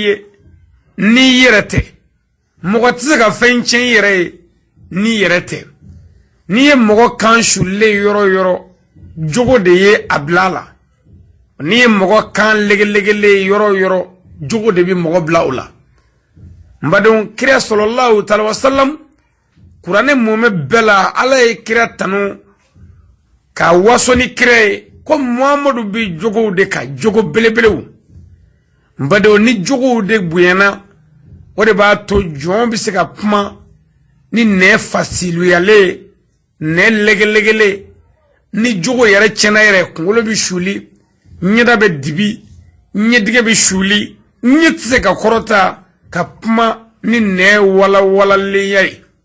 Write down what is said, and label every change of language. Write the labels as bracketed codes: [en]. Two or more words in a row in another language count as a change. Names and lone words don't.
[bm] ye n'i yɛrɛ tɛ mɔgɔ tɛ se ka fɛn tiɲɛ i yɛrɛ ye n'i yɛrɛ tɛ n'i ye mɔgɔ kan sulilen yɔrɔ o yɔrɔ jogo de ye a bila a la n'i ye mɔgɔ kan legelegelen yɔrɔ o yɔrɔ jogo de bɛ mɔgɔ bila o la n badenw kira [ar] صلى الله تعالى وسلم [bm] kuranɛ mɔmɛ bɛɛ la Ala ye kira tanu ka waso ni kira ye ko Muhammadu bi jogow de ka jogo belebelew n badenw ni jogow de bonyana o de b'a to jɔn bɛ se ka kuma ni nɛ fasiluyalen nɛ legelegelen ni jogo yɛrɛ tiɲɛna yɛrɛ kunkolo bɛ suli ɲɛda bɛ dibi ɲɛdigɛ bɛ suli ɲɛ tɛ se ka kɔrɔta ka kuma ni nɛ walawalaleya ye